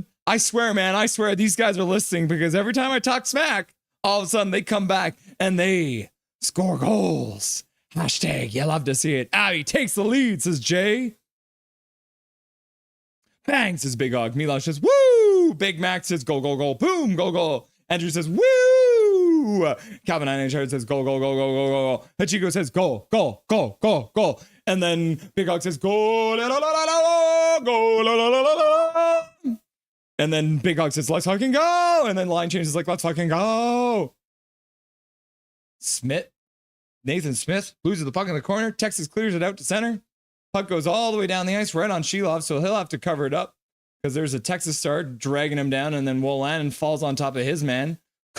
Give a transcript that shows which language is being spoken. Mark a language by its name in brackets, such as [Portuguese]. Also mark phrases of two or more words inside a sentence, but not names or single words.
[English] I swear, man, I swear these guys are listening, because every time I talk smack, all of a sudden they come back and they score goals. Hashtag, you love to see it. Abbey takes the lead, says Jay. Bang, says Big Hog. Milosh says, woo! Big Mac says, go, go, go. Boom, go, go. Andrew says, woo! Calvin Einhard says, go, go, go, go, go, go, go. Hachiko says, go, go, go, go, go. And then Big Hog says, go, la, la, la, la, la, go, la, la, la, la, la. And then Big Hog says, let's fucking go. And then line changes like, let's fucking go. Nathan Smith loses the puck in the corner. Texas clears it out to center. Puck goes all the way down the ice, right on Shelov, so he'll have to cover it up because there's a Texas star dragging him down, and then Wolanin falls on top of his man.